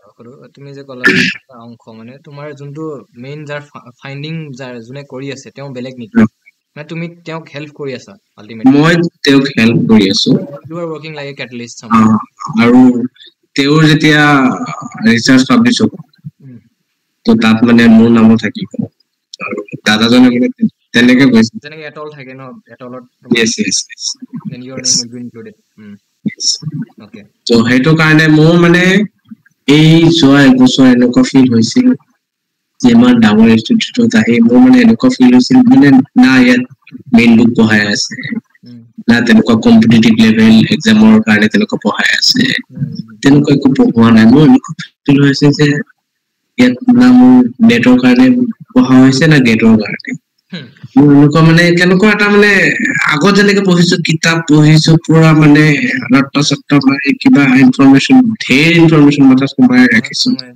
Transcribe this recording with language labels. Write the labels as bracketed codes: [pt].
[as] কৰো তুমি যে ক'লা এটা অংশ মানে তোমাৰ যোনটো মেইন যাৰ ফাইন্ডিং যাৰ যোনে কৰি আছে তেওঁ বেলেগ নেকি মানে তুমি তেওঁক হেল্প কৰি আছা আল্টিমেটলি মই তেওঁক হেল্প কৰি আছো [en] you are working like a catalyst somewhere [as] আৰু তেওঁৰ যেতিয়া ৰিচাৰ্চ পাব্লিছ হ'ব তো তাত মানে মোৰ নামো থাকিব আৰু দাদাজনে মানে তেনেকে কৈছে যেনেকে এটল থাকে ন এটলত [en] yes then your name will be included okay [as] তো সেইটো কাৰণে মোৰ মানে এই যোৱা এবছৰ এনেকুৱা ফিল হৈছিল যে আমাৰ ডাঙৰ ইনষ্টিটিউটত আহি মোৰ মানে এনেকুৱা ফিল হৈছিল মানে না ইয়াত মেইন বুক পঢ়াই আছে না তেনেকুৱা কম্পিটিটিভ লেভেল এক্সামৰ কাৰণে তেনেকুৱা পঢ়াই আছে তেনেকুৱা একো পঢ়োৱা নাই মোৰ এনেকুৱা ফিল হৈছে যে ইয়াত না মোৰ নেটৰ কাৰণে পঢ়া হৈছে না গেটৰ কাৰণে মোৰ এনেকুৱা মানে কেনেকুৱা এটা মানে আগত যেনেকে পঢ়িছো কিতাপ পঢ়িছো পুৰা মানে ৰত্ন চত্ন মাৰি কিবা ইনফৰমেশ্যন ঢেৰ ইনফৰমেশ্যন মাথাত সোমাই ৰাখিছো